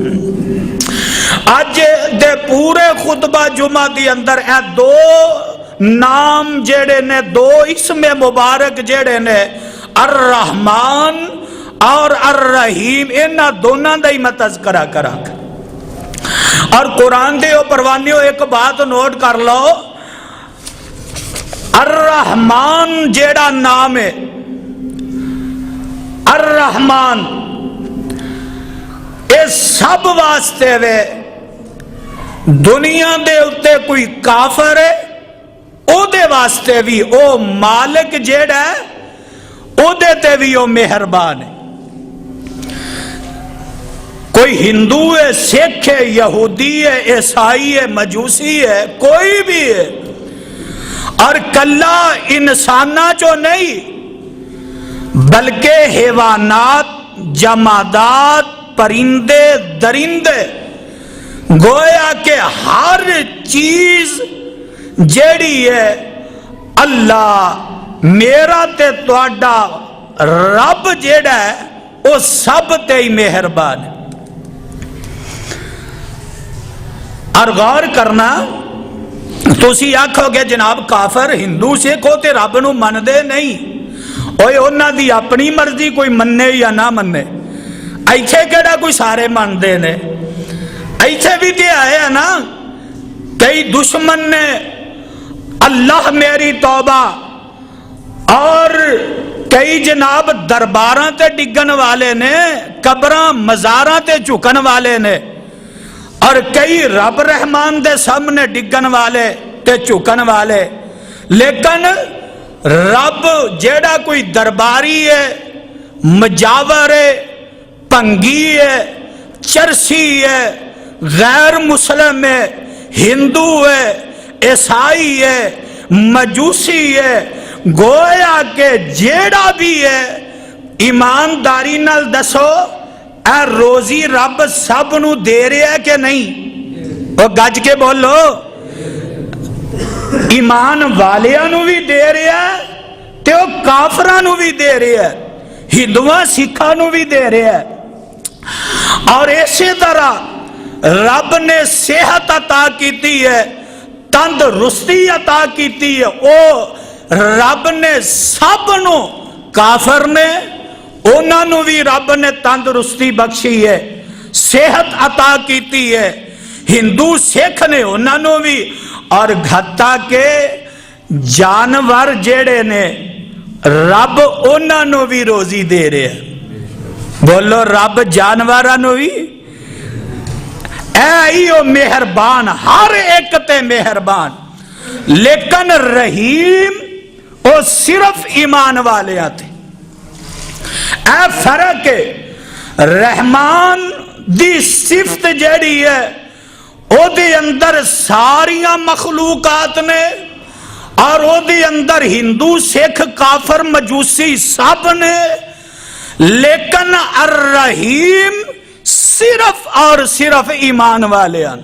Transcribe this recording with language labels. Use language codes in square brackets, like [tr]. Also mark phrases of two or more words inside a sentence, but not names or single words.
[pa] اج دے پورے خطبہ جمعہ دی اندر اے دو نام جیڑے نے، دو اسم مبارک جیڑے نے، الرحمن اور الرحیم، انہاں دونوں دا ہی میں تذکرہ کراں۔ اور قرآن دے او پروانیوں ایک بات نوٹ کر لو، الرحمن جیڑا نام ہے، الرحمن اے سب واسطے وے، دنیا دے اتے کوئی کافر ہے او دے واسطے بھی او مالک جیڑا ہے او دے تے بھی او مہربان ہے۔ کوئی ہندو ہے، سکھ ہے، یہودی ہے، عیسائی ہے، مجوسی ہے، کوئی بھی ہے، اور کلا انسانہ چو نہیں بلکہ حیوانات، جمادات، پرندے، درندے، گویا کہ ہر چیز جیڑی ہے اللہ میرا تے تواڈا رب جیڑا ہے وہ سب تے ہی مہربان ہے۔ اور غور کرنا، تسی آکھو گے جناب کافر ہندو سکھ ہو تے رب نو من دے نہیں، اوے انہاں دی اپنی مرضی، کوئی مننے یا نہ مننے، ایتھے کیڑا کوئی سارے من دے نے، ایتھے بھی تے آئے ہیں نا کئی دشمن نے اللہ میری توبہ، اور کئی جناب درباراں تے ڈگن والے نے، قبراں مزاراں تے جھکن والے نے، اور کئی رب رحمان دے سامنے ڈگن والے تے جھکن والے، لیکن رب جیڑا کوئی درباری ہے، مجاور ہے، پنگی ہے، چرسی ہے، غیر مسلم ہے، ہندو ہے، عیسائی ہے، مجوسی ہے، گویا کہ جیڑا بھی ہے، ایمانداری نال دسو اے روزی رب سب نو دے رہا ہے کہ نہیں؟ وہ گج کے بولو، ایمان والیاں نو بھی دے رہا ہے تے وہ کافراں نو بھی دے رہا ہے، ہندوؤں سکھاں نو بھی دے رہا ہے۔ اور اسی طرح رب نے صحت عطا کیتی ہے، تندرستی عطا کیتی ہے، او رب نے سب نو، کافر نے انہاں نو بھی رب نے تندرستی بخشی ہے، صحت عطا کیتی ہے، ہندو سکھ نے انہاں نو بھی، اور گھتا کے جانور جیڑے نے رب انہاں نو بھی روزی دے رہے ہیں۔ بولو رب جانوراں نو بھی، ایو مہربان، ہر ایک تے مہربان، لیکن رحیم او صرف ایمان والے آتے۔ اے فرق ہے، رحمان دی صفت جیڑی ہے او دے اندر ساریاں مخلوقات نے، اور او دے اندر ہندو سکھ کافر مجوسی سب نے، لیکن الرحیم صرف اور صرف ایمان والے ہیں۔